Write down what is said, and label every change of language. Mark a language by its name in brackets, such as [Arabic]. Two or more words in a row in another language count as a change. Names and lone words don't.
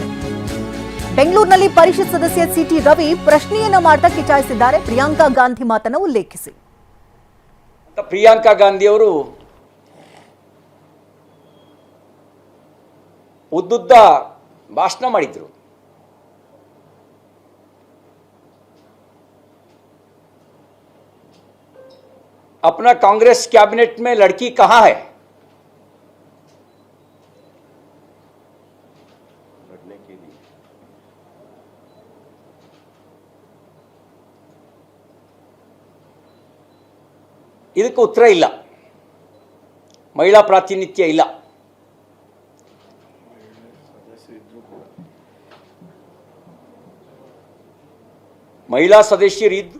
[Kannada] ಬೆಂಗಳೂರಿನಲ್ಲಿ ಪರಿಷತ್ ಸದಸ್ಯ ಸಿಟಿ ರವಿ ಪ್ರಶ್ನೆಯನ್ನ ಮಾಡ್ತಾ ಕಿಚಾಯಿಸಿದ್ದಾರೆ ಪ್ರಿಯಾಂಕಾ ಗಾಂಧಿ ಮಾತನ್ನ ಉಲ್ಲೇಖಿಸಿ. ಪ್ರಿಯಾಂಕಾ ಗಾಂಧಿ ಅವರು ಉದ್ದುದ್ದ ಭಾಷಣ ಮಾಡಿದ್ರು. [Hindi] अपना कांग्रेस कैबिनेट में लड़की कहां है? लड़ने के लिए [Kannada] ಇದಕ್ಕೆ ಉತ್ತರ ಇಲ್ಲ. ಮಹಿಳಾ ಪ್ರಾತಿನಿಧ್ಯ ಇಲ್ಲ. ಮಹಿಳಾ ಸದಸ್ಯರಿದ್ರು.